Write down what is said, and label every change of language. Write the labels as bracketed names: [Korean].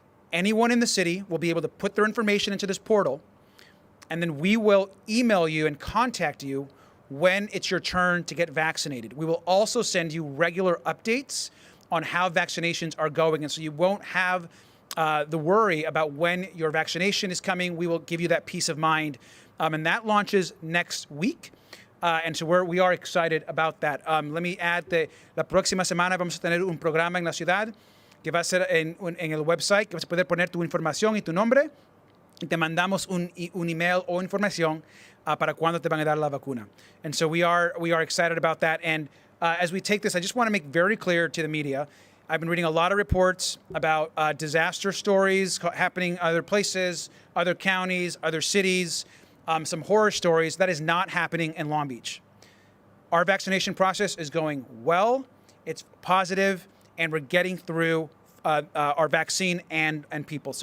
[English] Anyone in the city will be able to put their information into this portal, and then we will email you and contact you when it's your turn to get vaccinated. We will also send you regular updates on how vaccinations are going, and so you won't have the worry about when your vaccination is coming. We will give you that peace of mind, and that launches next week. And so we are excited about that. Let me add that [Spanish] la próxima semana vamos a tener un programa en la ciudad que va a ser en el website, que vas a poder poner tu información y tu nombre. Te mandamos un email o información para cuando te van a dar la vacuna. [English] And so we are excited about that. And as we take this, I just want to make very clear to the media, I've been reading a lot of reports about disaster stories happening other places, other counties, other cities, some horror stories. That is not happening in Long Beach. Our vaccination process is going well, it's positive, and we're getting through our vaccine and people.